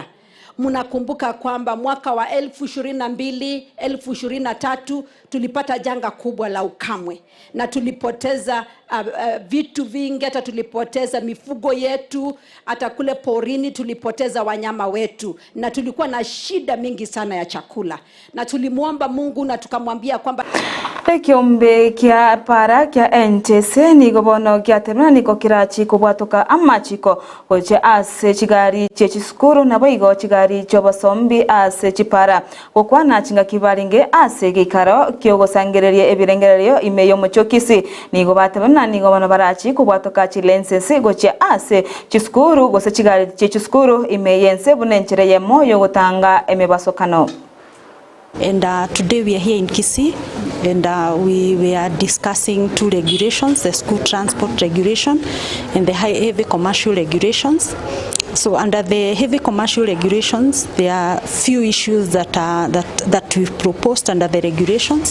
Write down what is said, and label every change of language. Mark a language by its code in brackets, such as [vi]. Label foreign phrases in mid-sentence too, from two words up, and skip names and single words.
[sw] Mnakumbuka kwamba mwaka wa 2022, 2023 tulipata janga kubwa la ukame na tulipoteza vitu vingi, hata tulipoteza mifugo yetu, hata kule porini tulipoteza wanyama wetu, na tulikuwa na shida mingi sana ya chakula, na tulimuomba Mungu na tukamwambia kwamba [guz] Kiombe kia para kia NTC ni gobono kia temna niko kirachi kubwatuka amachiko goche ase chigari chechiskuru na boigo chigari chobosombi ase chipara gokwana chinga kibaringe ase gikaro kyogosangererie ebirengererio imeyo muchokisi ni gobatemna ni gobono barachi kubwatuka chilensensi goche ase chiskuru gose chigari chechiskuru imeyense bunenchereye moyo gotanga emebasokano. [en] And today we are here in Kisii, and we are discussing two regulations, the school transport regulation and the heavy commercial regulations. So under the heavy commercial regulations, there are few issues that we've proposed under the regulations.